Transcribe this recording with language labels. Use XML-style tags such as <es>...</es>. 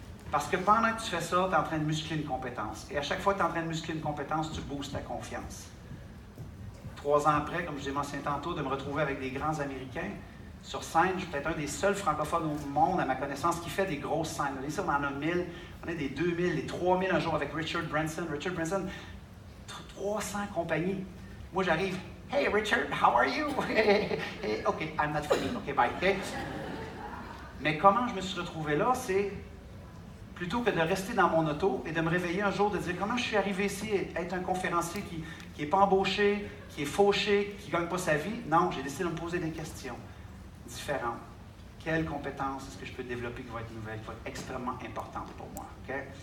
<fr>Parce que pendant que tu fais ça, tu es en train de muscler une compétence. Et à chaque fois que tu es en train de muscler une compétence, tu boostes ta confiance. 3 ans après, comme je l'ai mentionné tantôt, de me retrouver avec des grands Américains sur scène, je suis peut-être un des seuls francophones au monde, à ma connaissance, qui fait des grosses scènes. Ici, on en a 1000, on a des 2000, des 3000 un jour avec Richard Branson. Richard Branson, 300 compagnies. Moi, j'arrive,</fr> <en>« Hey, Richard, how are you? » OK, I'm not funny. OK, bye. Okay?</en> <fr>Mais comment je me suis retrouvé là, c'est plutôt que de rester dans mon auto et de me réveiller un jour, de dire comment je suis arrivé ici à être un conférencier qui n'est pas embauché, qui est fauché, qui ne gagne pas sa vie. Non, j'ai décidé de me poser des questions différentes. Quelle compétence est-ce que je peux développer qui va être nouvelle, qui va être extrêmement importante pour moi? Okay?</fr>